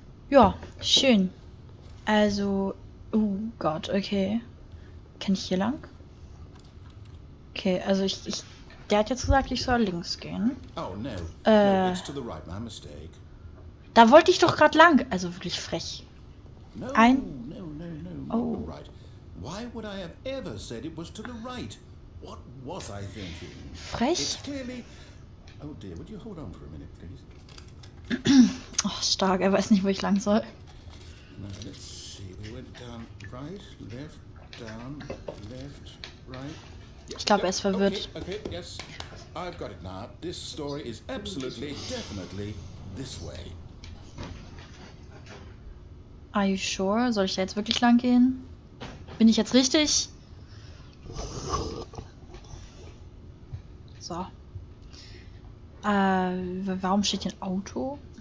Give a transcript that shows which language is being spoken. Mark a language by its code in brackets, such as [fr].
[de] Ja, schön. Also, oh Gott, okay. Kann ich hier lang? Okay, also der hat jetzt gesagt, ich soll links gehen. [en] Oh, no. No, Äh, it's to the right. My mistake. [de] Da wollte ich doch gerade lang. Also wirklich frech. [en] No, [de] Ein. [en] no, no, no, not the Oh, right. Why would I have ever said it was to the right? What was I thinking? It's [de] frech? [en] clearly... Oh dear, would you hold on for a minute, please? [de] Oh, stark. Er weiß nicht, wo ich lang soll. [en] Now, let's see. We went down right, down, left, right. [de] Ich glaube, er ist verwirrt. [en] Okay, yes. I've got it now. This story is absolutely, definitely this way. Are you sure? [de] Soll ich da jetzt wirklich lang gehen? Bin ich jetzt richtig? So. Warum steht hier ein Auto?